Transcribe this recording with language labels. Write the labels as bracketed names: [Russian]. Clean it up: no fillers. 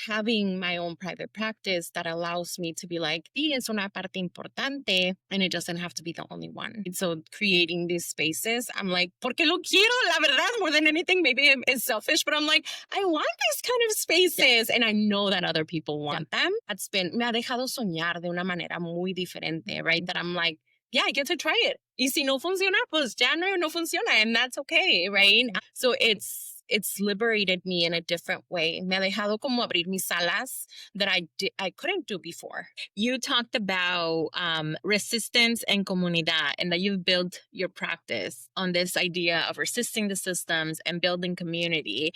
[English] Having my own private practice that allows me to be like, [Spanish] sí, es una parte importante, [English] and it doesn't have to be the only one. And so creating these spaces, I'm like, [Spanish] porque lo quiero, la verdad, [English] more than anything. Maybe it's selfish, but I'm like, I want these kind of spaces. And I know that other people want them. That's been, [Spanish] me ha dejado soñar de una manera muy diferente, right? [English] That I'm like, yeah, I get to try it. [Spanish] Y si no funciona, [English] pues ya no funciona, and that's okay, right? So it's liberated me in a different way. [Spanish] Me ha dejado como abrir mis alas [English] that I couldn't do before. You talked about resistance and comunidad, and that you've built your practice on this idea of resisting the systems and building community.